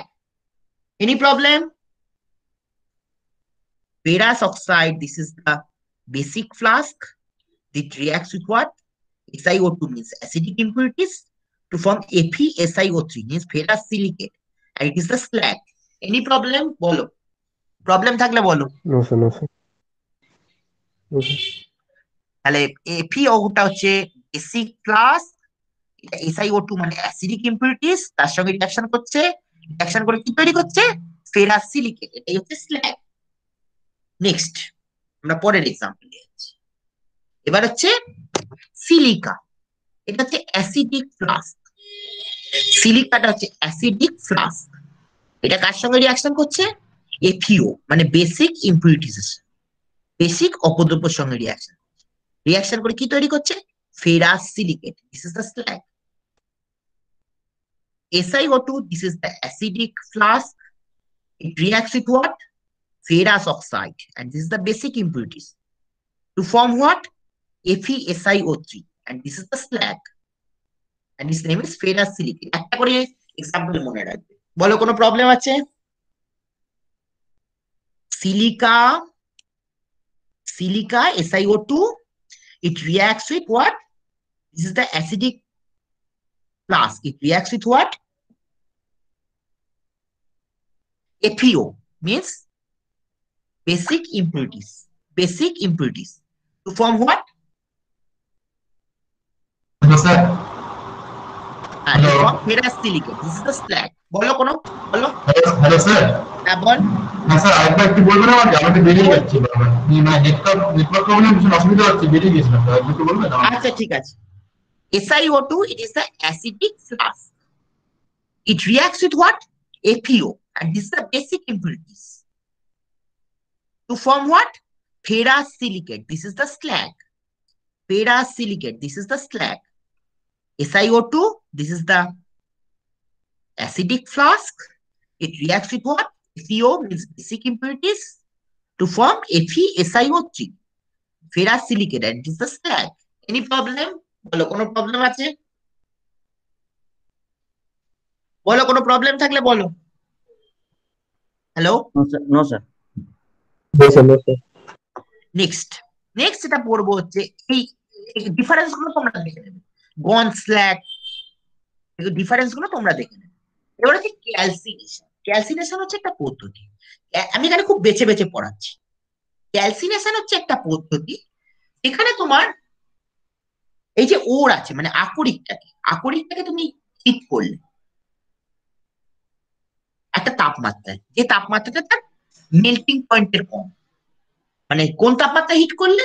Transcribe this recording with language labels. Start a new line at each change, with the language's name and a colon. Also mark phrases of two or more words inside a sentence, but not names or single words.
English: Any problem? Ferrous oxide, this is the basic flask. It reacts with what? SiO2 means acidic impurities to form FeSiO3 means ferrous silicate, and it is the slag. Any problem?
Bangla: বলো, প্রবলেম থাকলে বলো।
English: No, sir. No, sir. No, sir.
Bangla: তাহলে FeO2টা হচ্ছে
English: basic class,
Bangla: এটা SiO2 মানে
English: acidic impurities,
Bangla: তার সঙ্গে রিঅ্যাকশন করছে, রিঅ্যাকশন করে কি তৈরি করছে?
English: ferrous silicate,
Bangla: এটাই হচ্ছে স্ল্যাগ। নেক্সট আমরা পরের এক্সাম্পল নিচ্ছি। এবার হচ্ছে সিলিকা, এটা হচ্ছে
English: acidic flask.
Bangla: সিলিকাটা হচ্ছে
English: acidic flask,
Bangla: এটা কার সঙ্গে রিঅ্যাকশন করছে? FeO মানে
English: basic impurities,
Bangla: বেসিক অপদ্রব্যের সঙ্গে রিঅ্যাকশন করে কি তৈরি করছে?
English: ferrous silicate, this is the slag. SiO2, this is the acidic flask. It reacts with what? Ferrous oxide, and this is the basic impurities to form what? FeSiO3, and this is the slag, and its name is ferrous silicate.
Bangla: একটা করে এক্সাম্পল মনে রাখবে, বলো কোনো প্রবলেম আছে?
English: সিলিকা SiO2, it reacts with what? This is the acidic flask. It reacts with what? FeO means basic impurities to form what? Hello, sir. And to form ferrous silicate. This is the slag.
Bangla: বলো কোনো, বলো।
English: Hello, sir.
Bangla: হ্যাঁ বল। হ্যাঁ স্যার, আরেকবার একটু বলবেন আমাকে? আমাকে বেরিয়ে যাচ্ছে বারবার, মানে
English: network problem,
Bangla: ভীষণ অসুবিধা হচ্ছে, বেরিয়ে গেছিলাম, একটু বলবেন আমাকে? আচ্ছা ঠিক আছে।
English: SiO2, it is the acidic flask. It reacts with what? FeO, and this is the basic impurities to form what? Ferrous silicate. This is the slag. Ferrous silicate, this is the slag. SiO2, this is the acidic flask. It reacts with what? FeO means basic impurities to form FeSiO3, ferrous silicate, and this is the slag. Any problem?
Bangla: বলো কোনো প্রবলেম আছে? বলো কোনো প্রবলেম থাকলে বলো। হ্যালো?
English: No, sir. No, sir. No, sir. No, sir.
Bangla: নেক্সট যেটা পড়বো হচ্ছে এই ডিফারেন্স গুলো তোমরা দেখে নেবে। গন স্ল্যাগ, ডিফারেন্স গুলো তোমরা দেখে নেবে। এবার হচ্ছে ক্যালসিনেশন। ক্যালসিনেশন হচ্ছে একটা পদ্ধতি, আমি এখানে খুব বেছে বেছে পড়াচ্ছি। ক্যালসিনেশন হচ্ছে একটা পদ্ধতি এখানে তোমার এই যে ওর আছে মানে আকরিকটাকে তুমি হিট করলে একটা তাপমাত্রায়, যে তাপমাত্রাটা তার
English: melting pointের
Bangla: কম, মানে কোন তাপমাত্রা হিট করলে?